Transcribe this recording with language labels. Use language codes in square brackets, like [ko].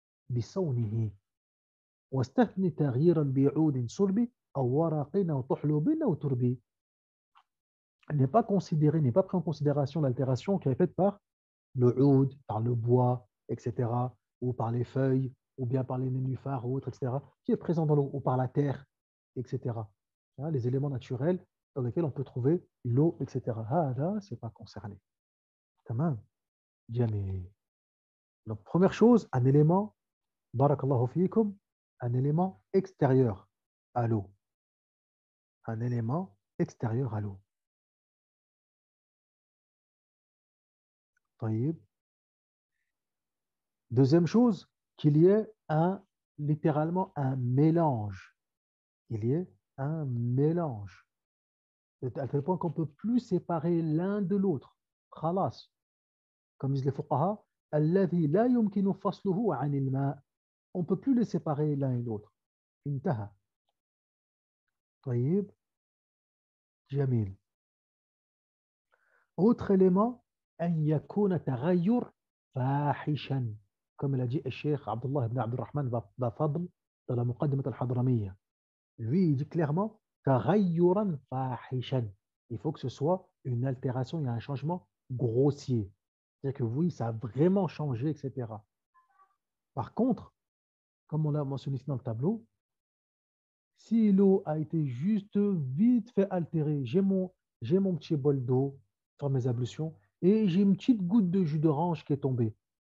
[ar] بصونه واستثني تغييرا بعود صلب أو ورق أو طحلب أو تربي. [fr] N'est pas considéré, n'est pas pris en considération l'altération qui est faite par le oud, par le bois, etc., ou par les feuilles, ou bien par les nénuphars ou autres, etc., qui est présent dans l'eau, ou par la terre, etc. Hein, les éléments naturels dans lesquels on peut trouver l'eau, etc. Ah, là, c'est pas concerné. [ar] Tamam. Jamil. [fr] Donc, première chose, un élément, [ar] barakallahu fiikum, [fr] un élément extérieur à l'eau. Un élément extérieur à l'eau. [ar] طيب. [fr] Deuxième chose, qu'il y ait littéralement un mélange. Il y ait un mélange. À tel point qu'on ne peut plus séparer l'un de l'autre. [ar] Khalas. [fr] Comme disent les fuqaha, [ar] الذي لا يمكن فصله عن الماء. [fr] On ne peut plus les séparer l'un et l'autre. [ar] انتهى. طيب. جميل. [fr] Autre élément, [ar] أن يكون تغير فاحشا. [fr] Comme l'a dit le Cheikh Abdullah ibn Abdurrahman Bafadl dans la Muqaddimat al-Hadramiyya. Lui, il dit clairement [ar] تغيرا فاحشا. [fr] Il faut que ce soit une altération, il y a un changement grossier. C'est-à-dire que oui, ça a vraiment changé, etc. Par contre, comme on l'a mentionné ici dans le tableau, si l'eau a été juste vite fait altérée, j'ai mon petit bol d'eau sur mes ablutions et j'ai une petite goutte de jus d'orange qui est tombée.